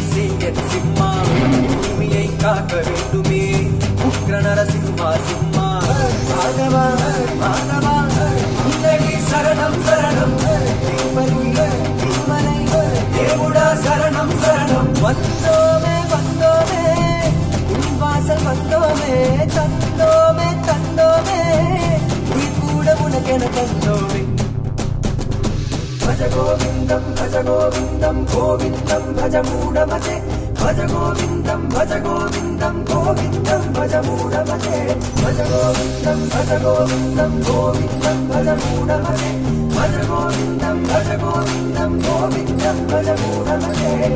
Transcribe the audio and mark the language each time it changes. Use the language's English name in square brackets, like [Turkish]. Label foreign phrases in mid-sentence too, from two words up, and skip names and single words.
[Tamil] செய்ய சிம்மா பூமியை காக்க வேண்டுமே உக்ர நரசிம்மா சிம்மா மாதவா மாதவா உன்னடி சரணம் சரணம் திருமலை தேவுடா சரணம் சரணம் வந்தோமே வந்தோமே உன் வாசல் வந்தோமே தந்தோமே தந்தோமே உயிர் கூட உனக்கென தந்தோமே [Sanskrit] भज गोविन्दं गोविन्दं भज मूढमते भज गोविन्दं गोविन्दं भज मूढमते भज गोविन्दं गोविन्दं भज मूढमते भज गोविन्दं गोविन्दं भज मूढमते